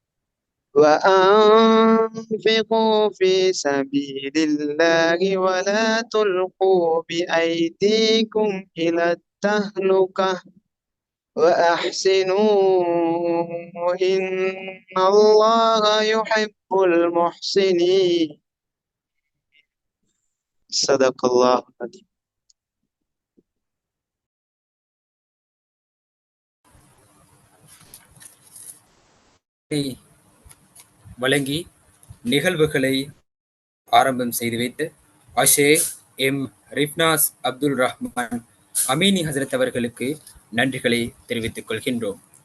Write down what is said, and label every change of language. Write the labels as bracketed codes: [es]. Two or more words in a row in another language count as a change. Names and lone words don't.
[ar] وأنفقوا في سبيل الله ولا تلقوا بأيديكم إلى التهلكة وأحسنوا إن الله يحب المحسنين. صدق الله العظيم. [ta] வழங்கி நிகழ்வுகளை ஆரம்பம் செய்து வைத்து ஆஷே எம் ரிஃப்னாஸ் அப்துல் ரஹ்மான் அமீனி ஹசரத் அவர்களுக்கு நன்றிகளை தெரிவித்துக் கொள்கின்றோம்.